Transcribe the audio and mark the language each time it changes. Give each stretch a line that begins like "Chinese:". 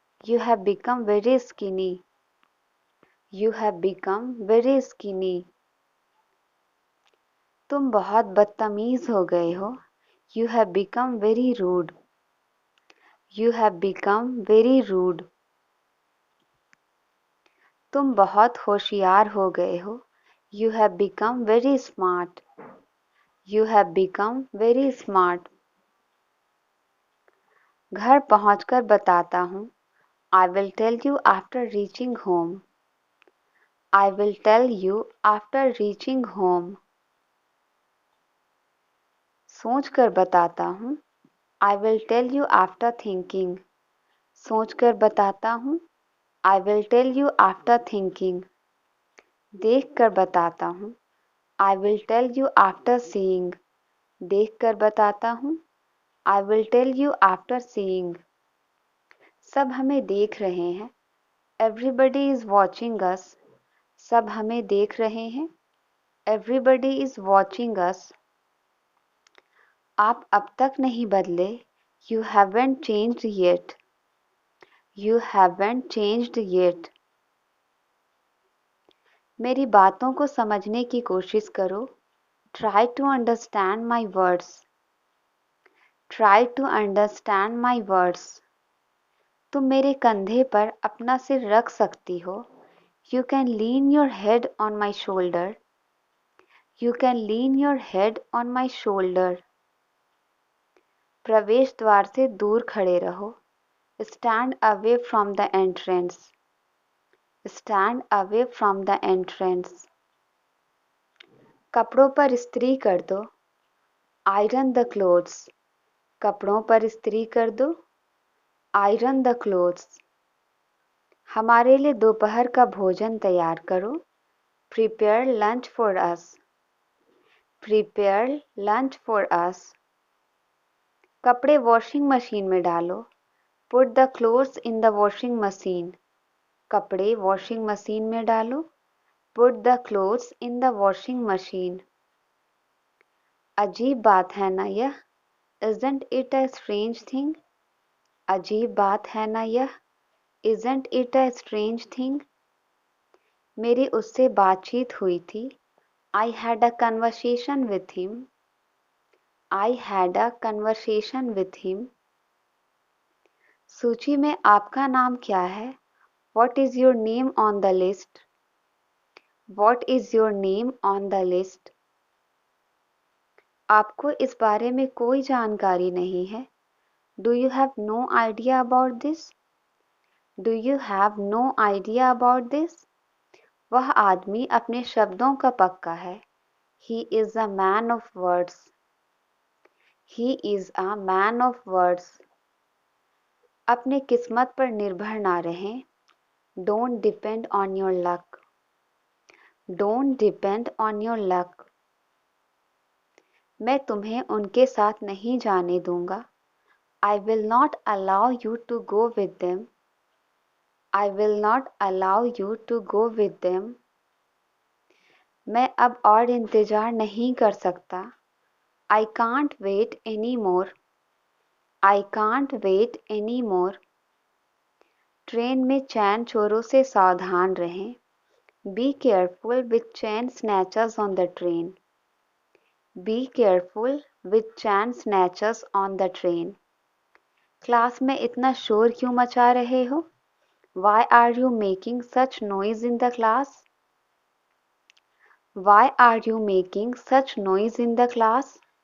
English: You have become very skinny. You have become very skinny.
Hindi: तुम बहुत बदतमीज हो गए हो।
English: You have become very rude. You have become very rude.
Hindi: तुम बहुत होशियार हो गए हो।
English: You have become very smart. You have become very smart.
Hindi: घर पहुंचकर बताता हूँ.
English: I will tell you after reaching home. I will tell you after reaching home.
Hindi: सोचकर बताता हूँ.
English: I will tell you after thinking.
Hindi: सोचकर बताता हूँ.
English: I will tell you after thinking.
Hindi: देखकर बताता हूँ.
English: I will tell you after seeing.
Hindi: देखकर बताता हूँ.
English: I will tell you after seeing.
Hindi: सब हमें देख रहे हैं.
English: Everybody is watching us.
Hindi: सब हमें देख रहे हैं.
English: Everybody is watching us.
Hindi: आप अब तक नहीं बदले.
English: You haven't changed yet. You haven't changed yet.
Hindi: मेरी बातों को समझने की कोशिश करो.
English: Try to understand my words. Try to understand my words.
Hindi: तुम मेरे कंधे पर अपना सिर रख सकती हो.
English: You can lean your head on my shoulder. You can lean your head on my shoulder.
Hindi: प्रवेश द्वार से दूर खड़े रहो.
English: Stand away from the entrance. Stand away from the entrance.
Hindi: कपड़ों पर इस्त्री कर दो.
English: Iron the clothes.
Hindi: कपड़ों पर इस्त्री कर दो.
English: Iron the clothes.
Hindi: हमारे लिए दोपहर का भोजन तैयार करो.
English: Prepare lunch for us. Prepare lunch for us.
Hindi: कपड़े वॉशिंग मशीन में डालो.
English: Put the clothes in the washing machine.
Hindi: कपड़े वॉशिंग मशीन में डालो.
English: Put the clothes in the washing machine.
Hindi: अजीब बात है ना यह.
English: Isn't it a strange thing?
Hindi: अजीब बात है ना यह.
English: Isn't it a strange thing?
Hindi: मेरी उससे बातचीत हुई थी.
English: I had a conversation with him. I had a conversation with him.
Hindi: सूची में आपका नाम क्या है?
English: What is your name on the list? What is your name on the list?
Hindi: आपको इस बारे में कोई जानकारी नहीं है.
English: Do you have no idea about this? Do you have no idea about this?
Hindi: वह आदमी अपने शब्दों का पक्का है.
English: He is a man of words. He is a man of words.
Hindi: अपने किस्मत पर निर्भर ना रहें.
English: Don't depend on your luck. Don't depend on your luck.
Hindi: मैं तुम्हें उनके साथ नहीं जाने दूंगा.
English: I will not allow you to go with them. I will not allow you to go with them.
Hindi: मैं अब और इंतजार नहीं कर सकता.
English: I can't wait anymore. I can't wait anymore.
Hindi: Train में चैन चोरों से सावधान रहें.
English: Be careful with chain snatchers on the train. Be careful with chain snatchers on the train.
Hindi: Class में इतना शोर क्यों मचा रहे हो?
English: Why are you making such noise in the class? Why are you making such noise in the class?